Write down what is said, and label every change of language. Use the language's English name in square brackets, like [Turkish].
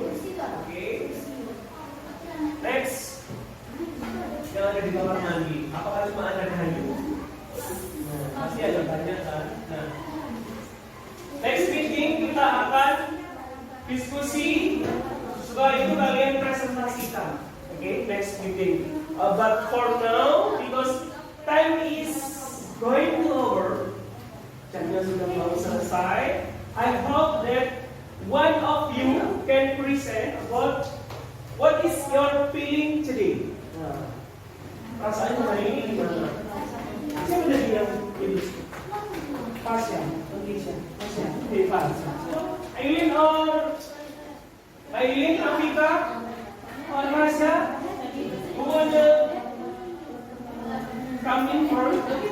[Indonesian] Oke. Next, yang ada di kamar mandi. Apakah cuma ada kayu? Nah, pasti ada banyak kan. Nah, [English] next meeting [Indonesian] kita akan diskusi. Setelah itu kalian presentasikan. [English] Okay, next meeting. But for now, because time is going to over, [Indonesian] jamnya sudah mau selesai. [English] I hope that one of you can present about what is your feeling today. [Indonesian] Nah, rasanya hari ini gimana? Siapa dari yang ini? Pasya, Indonesia, Pasya, Devan. [English] Aileen or Aileen, Afika, or Rasya? Who wanna come in first?